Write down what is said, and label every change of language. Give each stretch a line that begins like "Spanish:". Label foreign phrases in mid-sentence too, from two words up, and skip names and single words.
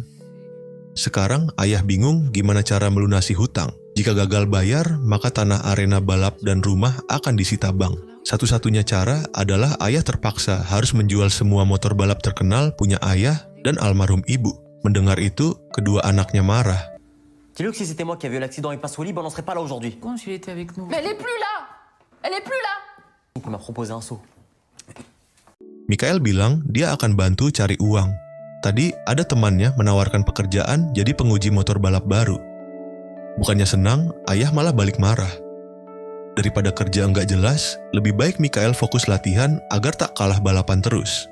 Indonesian: Sekarang ayah bingung gimana cara melunasi hutang. Jika gagal bayar, maka tanah arena balap dan rumah akan disita bank. Satu-satunya cara adalah ayah terpaksa harus menjual semua motor balap terkenal punya ayah dan almarhum ibu. Mendengar itu, kedua anaknya marah.
French: Dis-le que si c'était moi qui avais eu l'accident et pas Soli, on n'en serait pas là aujourd'hui. Quand il était avec nous. Mais elle est plus là. Elle est plus là. Il m'a proposé un saut.
Indonesian: Michael bilang dia akan bantu cari uang. Tadi ada temannya menawarkan pekerjaan jadi penguji motor balap baru. Bukannya senang, ayah malah balik marah. Daripada kerja nggak jelas, lebih baik Mikael fokus latihan agar tak kalah balapan terus.